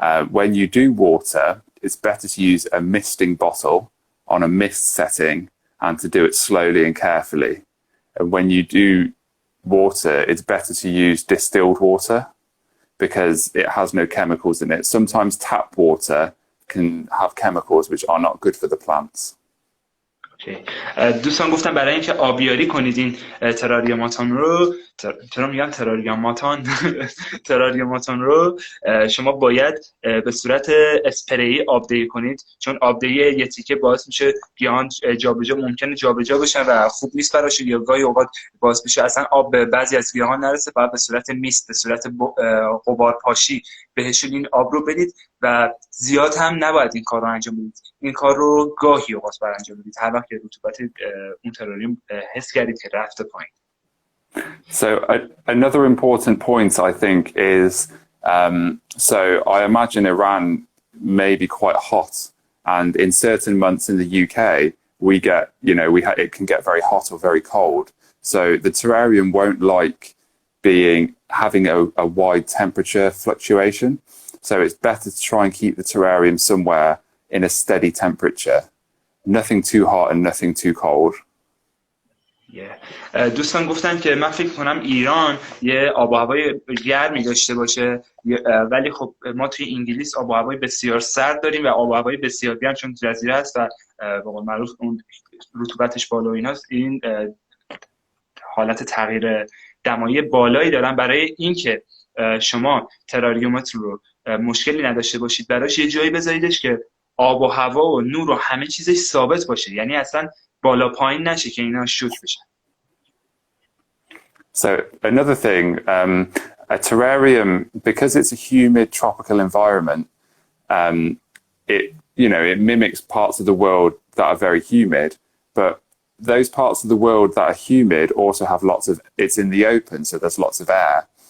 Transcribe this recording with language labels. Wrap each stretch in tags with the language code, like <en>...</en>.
<en>When you do water, it's better to use a misting bottle on a mist setting and to do it slowly and carefully. And when you do water, it's better to use distilled water because it has no chemicals in it. Sometimes tap water can have chemicals which are not good for the plants.</en> <fa>دوستان گفتم برای اینکه آبیاری کنید این تراریوماتون رو چرا میگم تراریوماتون تراریوماتون رو شما باید به صورت اسپری آبدهی کنید، چون آبدهی یه تیکه باعث میشه گیاهان ممکنه جابجا بشن و خوب نیست براشون، یا گاهی اوقات باعث میشه اصلا آب به بعضی از گیاهان نرسه، باید به صورت میست، به صورت غبار پاشی بهشون این آب رو بدید و زیاد هم نباید این کار رو انجام بدید. این کار رو گاهی اوقات باید انجام بدید هر وقت که رطوبت اون تراریوم حس کردید که رفته پایین.</fa> <en>So another important point I think is so I imagine Iran may be quite hot, and in certain months in the UK we get, you know, it can get very hot or very cold. So the terrarium won't like having a wide temperature fluctuation. So it's better to try and keep the terrarium somewhere in a steady temperature. Nothing too hot and nothing too cold.</en> <fa>دوستان گفتن که من فکر کنم ایران یه آب و هوای گرمی داشته باشه، ولی خب ما توی انگلیس آب و هوای بسیار سرد داریم و آب و هوای بسیار گرم، چون جزیره است و به قول معروف اون رطوبتش بالا و ایناست، این حالت تغییر دمایی بالایی دارن. برای اینکه شما تراریومتون رو مشکلی نداشته باشید، براش یه جایی بذاریدش که آب و هوا و نور و همه چیزش ثابت باشه، یعنی اصلا بالا پایین نشه که اینا شوت بشن.</fa> <en>So another thing, a terrarium, because it's a humid tropical environment, it mimics parts of the world that are very humid, but those parts of the world that are humid also have it's in the open, so there's lots of air.</en>